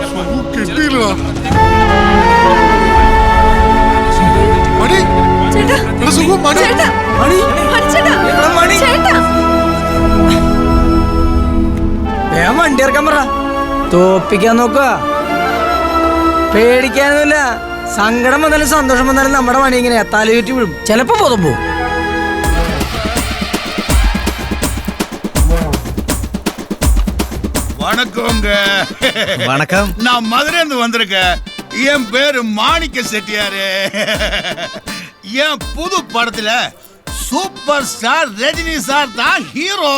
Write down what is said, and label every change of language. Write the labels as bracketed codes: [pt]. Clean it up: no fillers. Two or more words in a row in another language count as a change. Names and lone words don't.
[ml] വണ്ടി ഇറക്കാൻ പറ. തോപ്പിക്കാൻ നോക്കുക. പേടിക്കാനൊന്നുമില്ല. സങ്കടം വന്നാലും സന്തോഷം വന്നാലും നമ്മുടെ പണി ഇങ്ങനെ തലയുറ്റി വീഴും. ചിലപ്പോ ബോധം പോവും. [ta] வணக்கங்க. வணக்கம். நான் மதுரைந்து வந்திருக்கேன். என் பேரு மாணிக்க செட்டியாரு. என் புது படத்துல [en] super star [ta] ரஜினி சார் தான் ஹீரோ.